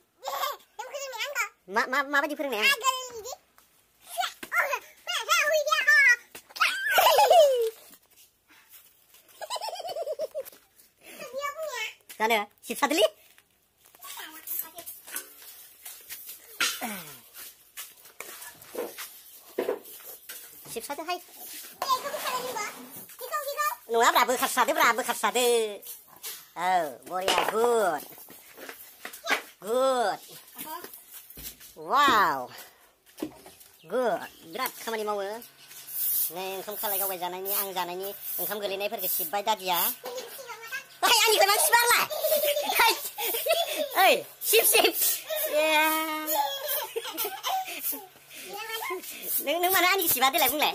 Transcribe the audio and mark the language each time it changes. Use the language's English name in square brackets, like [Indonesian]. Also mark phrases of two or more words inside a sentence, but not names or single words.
[Bodo] माबायदि फोरोंनाया? जानो सिबसादोलै। सिबसादोहाय। नङाब्रा बोखारसादो। औ बरिया गुड। Good. [English] Wow. Good. [Bodo] Birat खामानि मावो। नै ओंखाम खालाय गावबाय जानायनि आं जानायनि ओंखाम गोलैनायफोरखौ सिबबाय दादिया। ओइ आंनिखौ मा सिबारलाय? ओइ सिब। नों मानो आंनिखौ सिबा देलाय बुंलाय।